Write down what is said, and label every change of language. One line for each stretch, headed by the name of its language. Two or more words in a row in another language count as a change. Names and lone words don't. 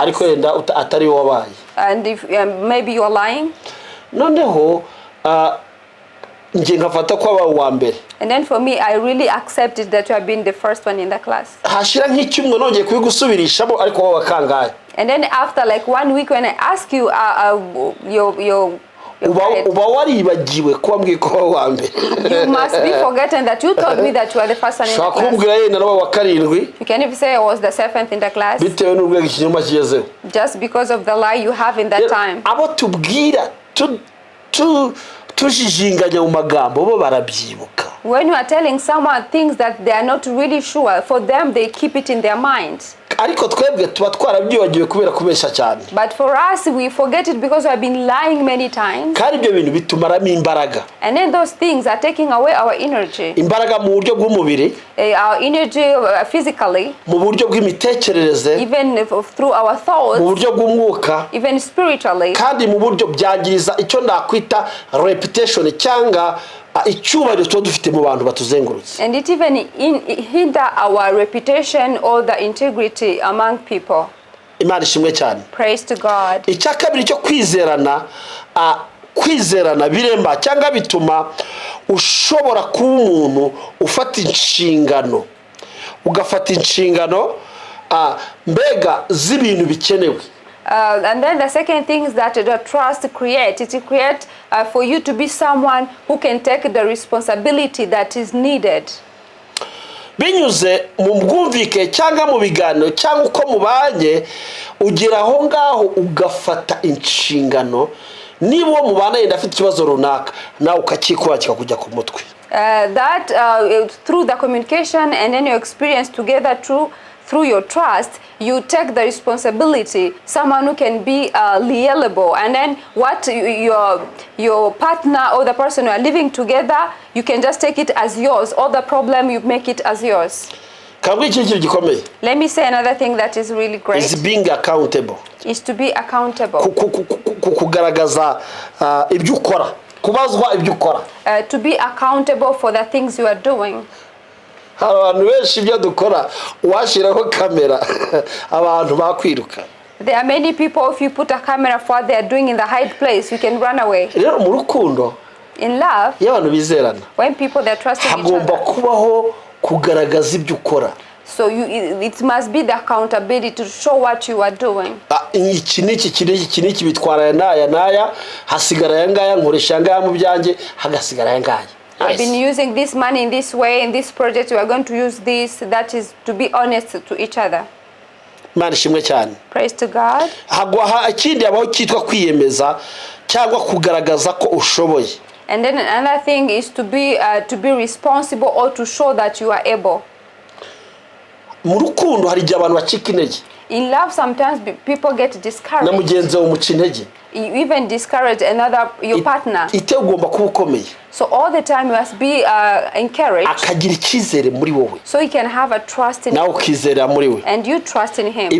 Kinyarwanda: Ariko yenda atari wabaye.
English: And if maybe you are lying.
Kinyarwanda: Noneho nje nkafata ko aba wa mbere.
English: And then for me, I really accepted that you have been the first one in the class.
Kinyarwanda: Hashira nk'icyumwe nongeye kubigusubirishamo ariko wowe wakangaye.
English: And then after like 1 week when I ask you your
Kinyarwanda: uba waribagiwe ko wambwiye ko wa mbere.
English: You must be forgotten that you told me that you are the first one in the class.
Kinyarwanda: Shakumbwira yenda nawe wa karindwi.
English: You can even say I was the 7th in the class.
Kinyarwanda: Bitewe n'urwego ikinyoma kigezeho.
English: Just because of the lie you have in that time.
Kinyarwanda: Abo tubwira tujijinganya mu magambo bo barabyibuka.
English: When you are telling someone things that they are not really sure, for them they keep it in their minds.
Kinyarwanda: Ariko twebwe tuba twarabyibagiwe kubera kubesha cyane.
English: But for us, we forget it because we have been lying many times.
Kinyarwanda: Kandi ibyo bintu bitumaramo imbaraga.
English: And then those things are taking away our energy.
Kinyarwanda: Imbaraga mu buryo bw'umubiri.
English: Our energy physically.
Kinyarwanda: Mu buryo bw'imitekerereze.
English: Even through our thoughts.
Kinyarwanda: Mu buryo bw'umwuka.
English: Even spiritually.
Kinyarwanda: Kandi mu buryo byagiriza icyo nakwita reputation cyangwa icyubahiro cyo dufite mu bantu batuzengurutse.
English: And it even hinder our reputation or the integrity among people.
Kinyarwanda: Imana ishimwe cyane.
English: Praise to God.
Kinyarwanda: Icya kabiri cyo kwizerana biremba cyangwa bituma ushobora kuba umuntu ufata inshingano. Ugafata inshingano mbega z'ibintu bikenewe.
English: And then the second thing is that the trust creates. It creates for you to be someone who can take the responsibility that is needed.
Kinyarwanda: Binyuze mu bwumvike cyangwa mu biganiro cyangwa uko mubanye ugira aho ngaho ugafata inshingano niba uwo mubana yenda afite ikibazo runaka nawe ukakikora kikakujya ku mutwe.
English: That through the communication and then your experience together through your trust, you take the responsibility, someone who can be liable, and then what your partner or the person you are living together, you can just take it as yours, or the problem you make it as yours. Let me say another thing that is really great. Is being accountable. Is to be accountable.
Kinyarwanda: Kugaragaza ibyo ukora. Kubazwa ibyo ukora.
English: To be accountable for the things you are doing.
Kinyarwanda: Abantu benshi ibyo dukora washiraho kamera abantu bakwiruka.
English: There are many people, if you put a camera for what they are doing in the hide place, you can run away.
Kinyarwanda: Rero mu rukundo
English: in love,
Kinyarwanda: y'abantu bizerana
English: when people they're trusting each
Kinyarwanda: hagomba
English: other,
Kinyarwanda: kubaho kugaragaza ibyo ukora.
English: So it must be the accountability to show what you are doing.
Kinyarwanda: iki bitwara aya naya hasigara aya ngaya nkoresha aya ngaya mu byanjye hagasigara aya ngaya.
English: I've been using this money in this way, in this project, we are going to use this. That is to be honest to each other.
Kinyarwanda: Imana ishimwe cyane.
English: Praise to God.
Kinyarwanda: Ikindi abaho cyitwa kwiyemeza cyangwa kugaragaza ko ushoboye.
English: And then another thing is to be responsible or to show that you are able.
Kinyarwanda: Mu rukundo hari igihe abantu bacika intege.
English: In love, sometimes people get discouraged.
Kinyarwanda: Na mugenzi wawe umuca intege.
English: You even discourage your partner.
Kinyarwanda: Ugomba kuba ukomeye.
English: So all the time you must be encouraged.
Kinyarwanda: Akagira icyizere muri wowe.
English: So he can have a trust in you.
Kinyarwanda: Nawe ukizera muri we.
English: And you trust in him.